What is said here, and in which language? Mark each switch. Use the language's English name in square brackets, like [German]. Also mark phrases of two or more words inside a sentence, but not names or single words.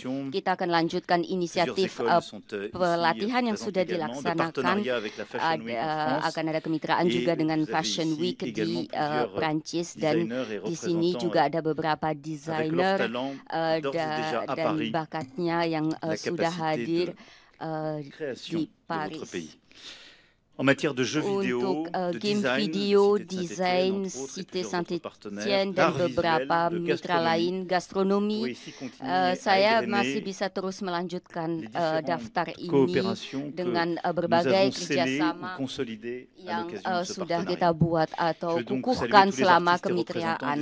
[Indonesian] Kita akan lanjutkan inisiatif pelatihan yang sudah dilaksanakan. Akan ada kemitraan juga dengan Fashion Week di Prancis dan di sini juga ada beberapa desainer dan bakatnya yang sudah hadir di Paris. [French] En matière de jeux vidéo, [Indonesian] untuk game video, desain, Cité Saint-Étienne dan beberapa mitra lain, gastronomi, saya masih bisa terus melanjutkan daftar ini dengan berbagai kerjasama yang sudah kita buat atau kukuhkan selama kemitraan.